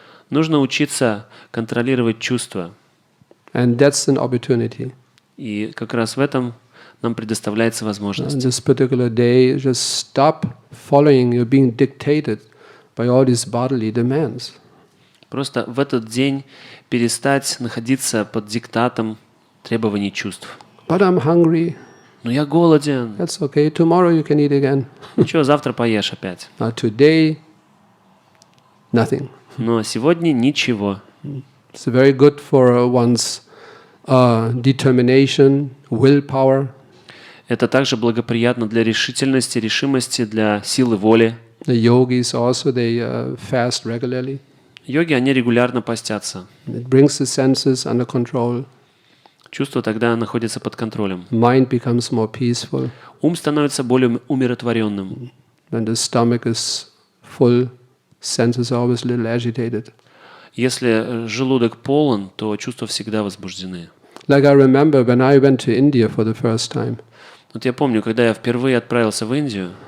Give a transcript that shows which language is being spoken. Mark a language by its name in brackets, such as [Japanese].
[Russian] Нужно учиться контролировать чувства. [English] And that's an opportunity. [Russian] И как раз в этом нам предоставляется возможность. [English] On this particular day, just stop following, you're being dictated by all these bodily demands. [Russian] Просто в этот день перестать находиться под диктатом требований чувств. [English] But I'm hungry. [Russian] Но я голоден. [English] That's okay. Tomorrow you can eat again. [Russian] Ничего, завтра поешь опять. [English] Today, nothing. [Russian] Но сегодня ничего. [English] It's very good for one's determination, willpower. [Russian] Это также благоприятно для решительности, решимости, для силы воли. [English] The yogis also, they fast regularly. [Russian] Йоги, они регулярно постятся. [English] It brings the senses under control. [Russian] Чувства тогда находятся под контролем. [English] Mind becomes more peaceful. [Russian] Ум становится более умиротворенным. [English] When the stomach is full, senses are always a little agitated. [Russian] Если желудок полон, то чувства всегда возбуждены. [English] Like I remember when I went to India for the first time. [Russian] Вот я помню, когда я впервые отправился в Индию,